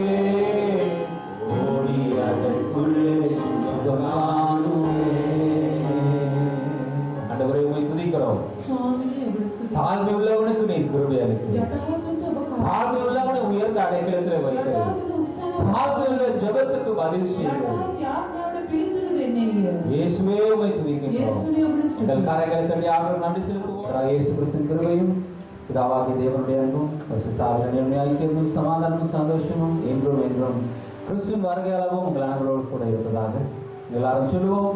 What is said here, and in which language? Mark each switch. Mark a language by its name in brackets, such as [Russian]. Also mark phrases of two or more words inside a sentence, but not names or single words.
[Tamil] ஓடியதற்குள்ளே சுகம் காணுவே ஆண்டவரே உம்மை துதிக்கிறோம் [Sinhala] ස්වාමීනි ඔබ සුදු [Tamil] தாழ்மை உள்ளவனுக்கு நீர் கிருபை அளிக்கிறீர் [Sinhala] යටහතුන්ට ඔබ [Tamil] தாழ்மை உள்ளவனை உயர்ந்த அடைக்கலத்தில் வைக்கிறீர் [Sinhala] යටහතුන් ස්ථාන [Tamil] தாழ்மை உள்ள ஜெபத்துக்கு பதில் செய்கிறீர் [Sinhala] යටහත් යාඥාවට පිළිතුරු දෙන්නේ [Tamil] இயேசுவே உம்மை துதிக்கிறோம் இயேசுவே உம்மை எங்கள் துதிக்கிறோம். கரைகளை தட்டி ஆண்டவர் நன்றி செலுத்துவோம் இயேசு கிறிஸ்துவின் கிருபையும் பிதாவாகிய தேவனுடைய அன்பும் பரிசுத்தாவியின் ஐக்கியமும் சமாதானமும் சந்தோஷமும் என்றும் என்றும் கிறிஸ்துவின் வருகையாளவும் உங்கள் அனைவரோடு கூட இருப்பதாக எல்லாரும் சொல்லுவோம்.